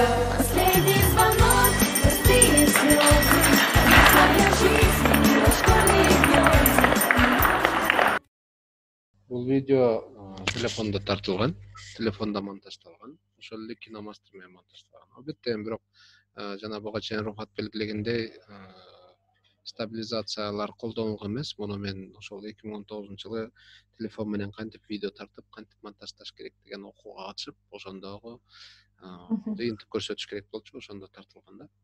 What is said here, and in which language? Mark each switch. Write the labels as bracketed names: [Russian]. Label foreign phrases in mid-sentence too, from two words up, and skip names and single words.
[Russian] Последний звонок, простые слезы, своя жизнь, школьные грезы. [Kyrgyz] Бул видео телефонда тартылган, телефонда монтаждалган, ошол эле киномастер менен монтаждалган. Албетте бирок жана буга чейин рухат белгилегендей стабилизациялар колдонулган эмес. Муну мен ошол 2019-жылы телефон менен кантип видео тартып, кантип монтаждаш керек деген окууга катышып, ошондогу жыйынтык көрсөтүш керек болчу, ошондо тартылган да.